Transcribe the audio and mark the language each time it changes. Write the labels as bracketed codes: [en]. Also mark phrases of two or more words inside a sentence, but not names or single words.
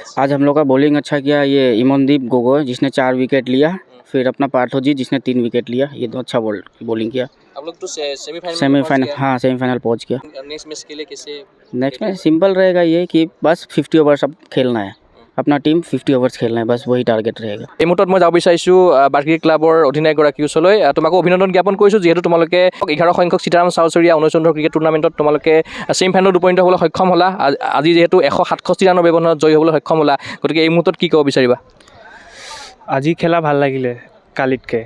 [hi] आज हम लोग का बॉलिंग अच्छा किया। ये इमनदीप गोगोई जिसने 4 विकेट लिया, फिर अपना पार्थोजी जिसने 3 विकेट लिया, ये 2 अच्छा बॉलिंग किया। आप लोग तो सेमीफाइनल सेमीफाइनल, हाँ सेमीफाइनल पहुंच गया। [en] next match [hi] के लिए कैसे? नेक्स्ट में सिंपल रहेगा ये कि बस 50 ओवर्स अब खेलना है, अपना टीम 50 ओवर्स खेलना है, बस वही टारगेट रहेगा। [as] এই মুহূৰ্তত মই যাব বিচাৰিছোঁ বাৰ্কিং ক্লাবৰ অধিনায়কগৰাকীৰ ওচৰলৈ। তোমাকো অভিনন্দন জ্ঞাপন কৰিছোঁ, যিহেতু তোমালোকে 11 সংখ্যক সীতাৰাম চাউচৰীয়া 19 অনুৰ্ধ ক্ৰিকেট টুৰ্ণামেণ্টত তোমালোকে ছেমিফাইনেলত উপনীত হ'বলৈ সক্ষম হ'লা। আজি যিহেতু 167 ৰানৰ ব্যৱধানত জয়ী হ'বলৈ সক্ষম হ'লা, গতিকে এই মুহূৰ্তত কি ক'ব বিচাৰিবা? আজি খেলা ভাল লাগিলে কালিতকৈ।